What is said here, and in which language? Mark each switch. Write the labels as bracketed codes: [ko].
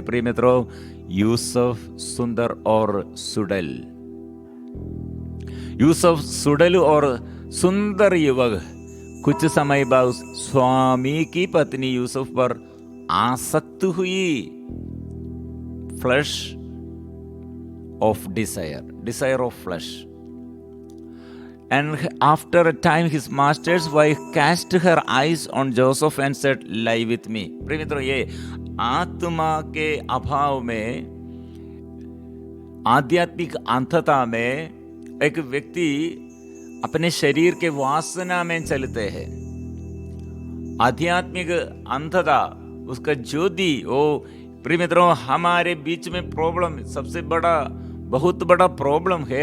[hi] प्रिय मित्रों, यूसुफ सुंदर और सुडल, यूसुफ सुडल और सुंदर युवक कुछ समय बाद स्वामी की पत्नी यूसुफ पर आसक्त हुई। [en] Flash of desire of flash. And after a time his master's wife cast her eyes on Joseph and said, lie with me। [hi] प्रिय मित्रों, ये आत्मा के अभाव में, आध्यात्मिक अंधता में एक व्यक्ति अपने शरीर के वासना में चलते हैं। आध्यात्मिक अंधता, उसका ज्योति, वो प्रिय मित्रों हमारे बीच में प्रॉब्लम, सबसे बड़ा बहुत बड़ा प्रॉब्लम है।